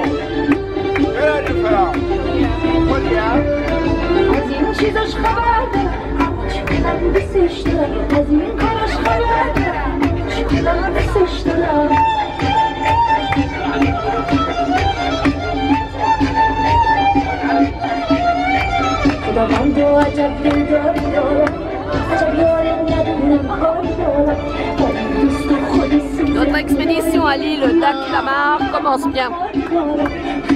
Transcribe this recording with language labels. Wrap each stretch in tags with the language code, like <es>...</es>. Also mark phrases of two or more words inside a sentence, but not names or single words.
<fa>از این چیزاش خبر دارم چقدر دوستش دارم از این کاراش خبر دارم چقدر دوستش دارم خداوند و عجب دلداری دارم عجب یار ندونم کاری دارم با این دوست خودی</fa> <fr>Notre expédition à l'île d'Aquila-Mar commence bien.</fr>